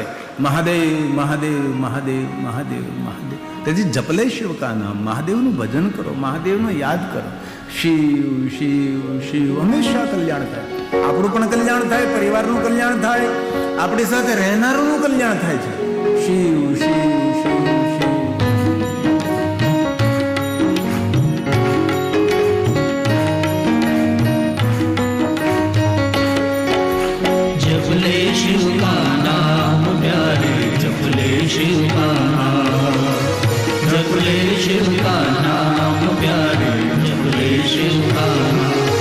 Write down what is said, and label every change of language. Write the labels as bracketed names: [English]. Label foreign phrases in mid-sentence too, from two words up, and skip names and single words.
[Gujarati] મહાદેવ મહાદેવ મહાદેવ મહાદેવ મહાદેવ. તેથી [Hindi] जपले शिव का नाम, [Gujarati] મહાદેવનું ભજન કરો, મહાદેવનું યાદ કરો. શિવ શિવ શિવ હંમેશા કલ્યાણ થાય. આપણું પણ કલ્યાણ થાય, પરિવારનું કલ્યાણ થાય, આપણી સાથે રહેનારનું કલ્યાણ થાય છે. શિવ શિવ શિવ શિવ. [Hindi] जपले शिव का नाम प्यारे, जपले शिव का नाम, जपले शिव का नाम प्यारे, जपले शिव का नाम.